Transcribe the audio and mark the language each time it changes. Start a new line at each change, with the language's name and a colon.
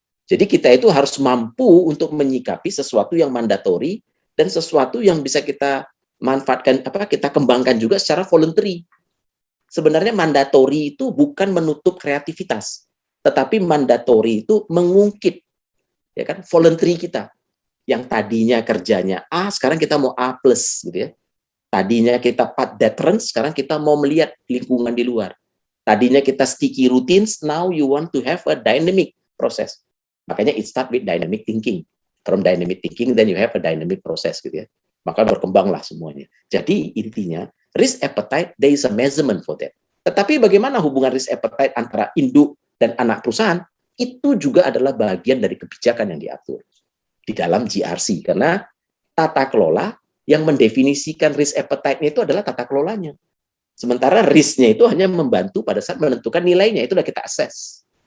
Indonesian: Jadi kita itu harus mampu untuk menyikapi sesuatu yang mandatori dan sesuatu yang bisa kita manfaatkan, kita kembangkan juga secara voluntary. Sebenarnya mandatori itu bukan menutup kreativitas, tetapi mandatori itu mengungkit, ya kan, voluntary kita. Yang tadinya kerjanya A, sekarang kita mau A+, gitu ya. Tadinya kita path deterrence, sekarang kita mau melihat lingkungan di luar. Tadinya kita
English: sticky routines, now you want to have a dynamic process. Makanya it start with dynamic thinking. From dynamic thinking, then you have a dynamic process, gitu ya.
Indonesian: Maka berkembanglah semuanya. Jadi intinya,
English: risk appetite, there is a measurement for that.
Indonesian: Tetapi bagaimana hubungan risk appetite antara induk dan anak perusahaan, itu juga adalah bagian dari kebijakan yang diatur di dalam GRC. Karena tata kelola yang mendefinisikan risk appetite-nya itu adalah tata kelolanya. Sementara risk-nya itu hanya membantu pada saat menentukan nilainya, itu sudah kita assess.